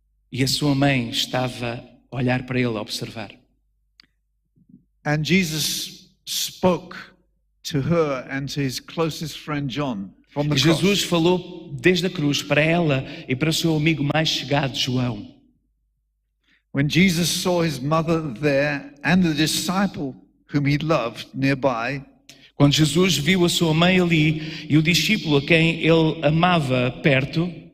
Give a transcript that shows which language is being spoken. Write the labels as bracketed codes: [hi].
[pt] e a sua mãe estava a olhar para ele, a observar. [en] And Jesus spoke to her and to his closest friend John from the [pt] Jesus [en] cross. [pt] falou desde a cruz para ela e para o seu amigo mais chegado, João. [en] When Jesus saw his mother there and the disciple whom he loved nearby, [pt] Quando Jesus viu a sua mãe ali e o discípulo a quem ele amava perto,